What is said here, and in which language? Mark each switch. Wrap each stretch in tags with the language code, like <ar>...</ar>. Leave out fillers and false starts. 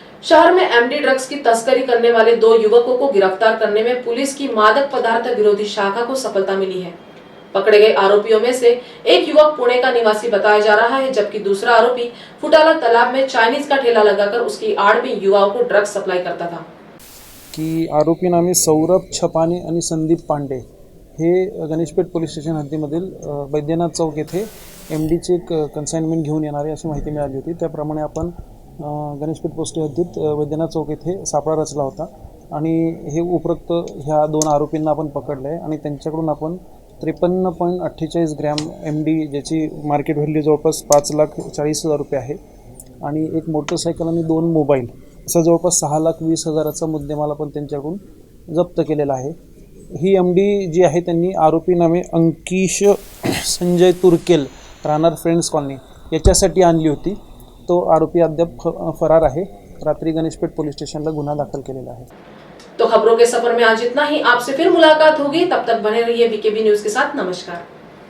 <hi>शहर में MD drugs की तस्करी करने वाले 2 युवकों को गिरफ्तार करने में पुलिस की मादक पदार्थ विरोधी शाखा को सफलता मिली है। पकड़े गए आरोपियों में से एक युवक पुणे का निवासी बताया जा रहा है, जबकि दूसरा आरोपी फुटाला तालाब में चाइनीज का ठेला लगाकर उसकी आड़ में युवाओं को ड्रग्स सप्लाई करता था।</hi> <mr>की आरोपी नामे सौरभ छपाने आणि संदीप पांडे हे गणेशपेठ पोलीस स्टेशन हद्दीमधील बैद्यनाथ चौक येथे MDची एक कन्साइनमेंट घेऊन येणारे अशी माहिती मिळाली होती। त्याप्रमाणे आपण गणेशपेठ पोस्ट हद्दीत बैद्यनाथ चौक येथे सापळा रचला होता आणि हे उपरोक्त ह्या 2 आरोपींना आपण पकडले आहे आणि त्यांच्याकडून आपण 53.48 ग्रॅम MD ज्याची मार्केट व्हॅल्यू जवळपास 5,40,000 रुपये आहे आणि एक मोटरसायकल आणि 2 मोबाईल असा जवळपास 6,20,000चा मुद्देमाल आपण त्यांच्याकडून जप्त केलेला आहे। ही MD जी आहे त्यांनी आरोपी नामे अंकिश संजय तुर्केल राहणार फ्रेंड्स कॉलनी याच्यासाठी आणली होती। तो आरोपी अद्याप फरार आहे। रात्री गणेशपेठ पोलीस स्टेशनला गुन्हा दाखल केलेला आहे।</mr> <hi>तो खबरों के सफर में आज इतना ही। आपसे फिर मुलाकात होगी, तब तक बने रहिए BKB न्यूज के साथ। नमस्कार।</hi>